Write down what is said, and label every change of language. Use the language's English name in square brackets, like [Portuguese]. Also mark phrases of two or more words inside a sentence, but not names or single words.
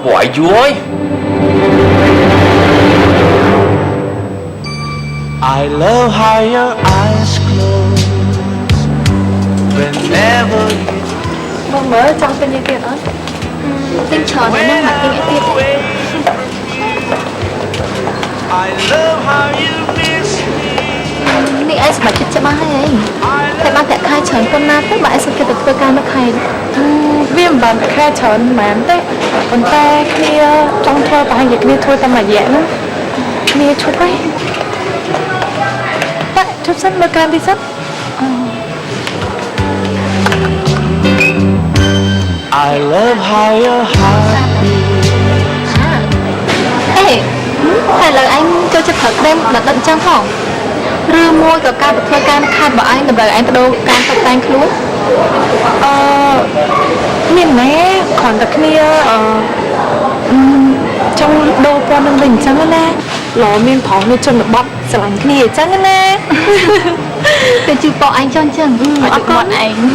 [Khmer] យូរហើយ [English] I love how your eyes close whenever you [Khmer] បងមើលចង់ទិញអីទៀតអត់ទិញច្រើនណាស់មកទិញអីទៀត [English] I love how you miss me [Khmer] នេះឯងសម្រាប់ចិត្តច្បាស់ហើយតែបានតែខែច្រើនប៉ុណ្ណាទៅបើឯងសុខចិត្តទៅធ្វើការនៅខែវាមិនបានខែច្រើនហ្មងទេប៉ុន្តែគ្នាចង់ធ្វើប្រហែលជាគ្នាធ្វើតែមួយរយៈហ្នឹងគ្នាឈប់ហើយតែឈប់សិនមើលការទីសិន [English] I love how your heart beats [Khmer] អេតែលើឯងចូលចិត្តប្រើក្រែមដល់ដឹកចឹងផងឬមួយក៏ការទៅធ្វើការនៅខេត្តរបស់ឯងដើម្បីឯងបដូរការតុបតែងខ្លួនមានណែគ្រាន់តែគ្នាចង់ដូរពណ៌នឹងវិញអញ្ចឹងណាឡមានប្រុសនៅជនបទស្រឡាញ់គ្នាអញ្ចឹងណាទៅជឿប៉ឯងចង់អញ្ចឹងអត់គាត់ឯង